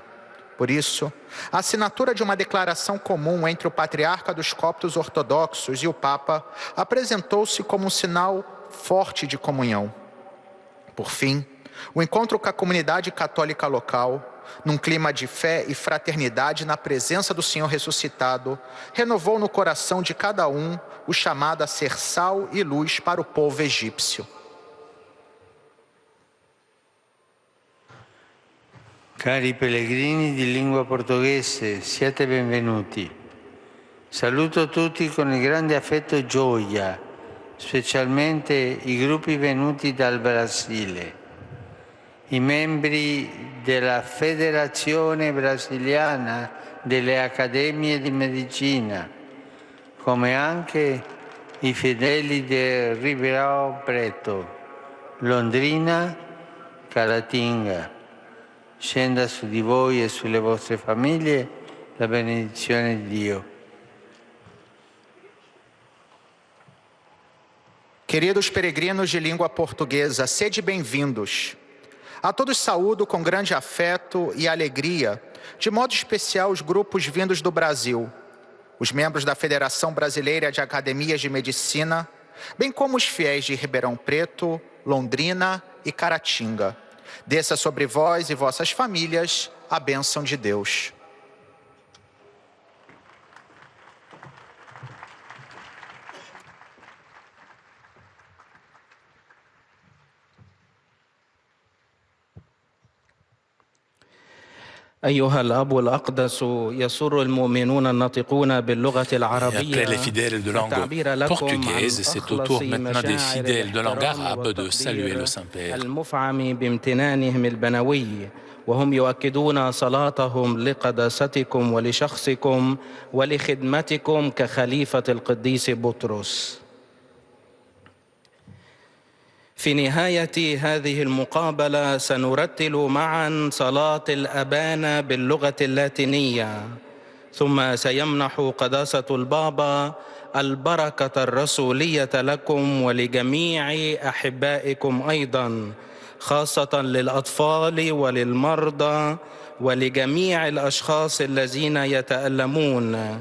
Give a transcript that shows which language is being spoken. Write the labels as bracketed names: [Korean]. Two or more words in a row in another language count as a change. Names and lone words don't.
[Portuguese] Por isso, a assinatura de uma declaração comum entre o patriarca dos coptos ortodoxos e o Papa apresentou-se como um sinal forte de comunhão. Por fim, o encontro com a comunidade católica local, num clima de fé e fraternidade na presença do Senhor ressuscitado, renovou no coração de cada um o chamado a ser sal e luz para o povo egípcio. [Italian] Cari pellegrini di lingua portoghese, siate benvenuti. Saluto tutti con il grande affetto e gioia, specialmente i gruppi venuti dal Brasile, i membri della Federazione Brasiliana delle Accademie di Medicina, come anche i fedeli del Ribeirão Preto, Londrina, Caratinga. Scenda su di voi e sulle vostre famiglie la benedizione di Dio. [Portuguese] Queridos peregrinos de língua portuguesa, sede bem-vindos. A todos saúdo com grande afeto e alegria, de modo especial os grupos vindos do Brasil, os membros da Federação Brasileira de Academias de Medicina, bem como os fiéis de Ribeirão Preto, Londrina e Caratinga. Desça sobre vós e vossas famílias a bênção de Deus. [Arabic] أيها الأب الأقدس يسر المؤمنون الناطقون باللغة العربية [French] Après les fidèles de langue portugaise, c'est au tour maintenant des fidèles de langue arabe de saluer le Saint-Père. [Arabic] المفعم بامتنانهم البنوي وهم يؤكدون صلاتهم لقداستكم ولشخصكم ولخدمتكم كخليفة القديس بطرس. في نهاية هذه المقابلة سنرتل معا صلاة الأبانا باللغة اللاتينية، ثم سيمنح قداسة البابا البركة الرسولية لكم ولجميع أحبائكم أيضا، خاصة للأطفال وللمرضى ولجميع الأشخاص الذين يتألمون.